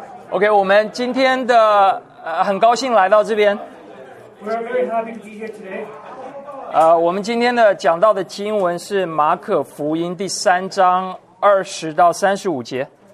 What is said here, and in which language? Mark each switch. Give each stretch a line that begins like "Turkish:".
Chinese: OK， 我们今天的很高兴来到这边。
English: We are very happy to be here today.
Chinese: 我们今天的讲到的经文是马可福音第三章二十到三十五节。